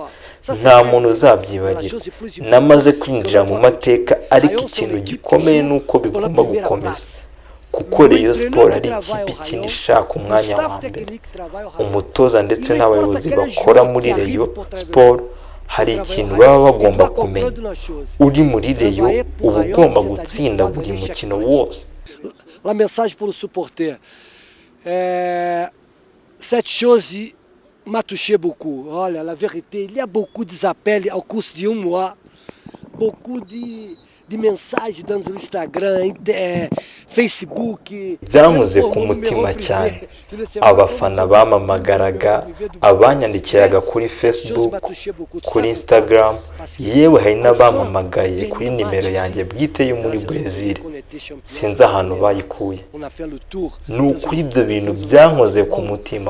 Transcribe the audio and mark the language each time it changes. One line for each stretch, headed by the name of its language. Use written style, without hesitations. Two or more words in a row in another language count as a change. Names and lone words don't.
Kinyarwanda: Nta muntu uzabyibagirwa. Namaze kwinjira mu mateka, ariko ikintu gikomeye ni uko bigomba gukomeza, kuko Rayon Sport ari ikipe ikina ishaka umwanya wa mbere. Umutoza ndetse n'abayobozi bakora muri Rayon Sport hari ikintu baba bagomba kumenya. Uri muri Rayon uba ugomba gutsinda buri mukino wose.
French: La message pour le supporter, cette chose m'a touché beaucoup. Oh, la vérité, il y a beaucoup d'appels au cours d'un mois, beaucoup de mensagens dans o Instagram, Facebook.
Kinyarwanda: Byankoze ku mutima cyane. Abafana bamamagaraga, abanyandikiraga kuri Facebook, kuri Instagram, yewe hari n'abamamagaye kuri nimero yanjye bwite yo muri Brazil. Sinzi ahantu bayikuye. Ni ukuri ibyo bintu byankoze ku mutima.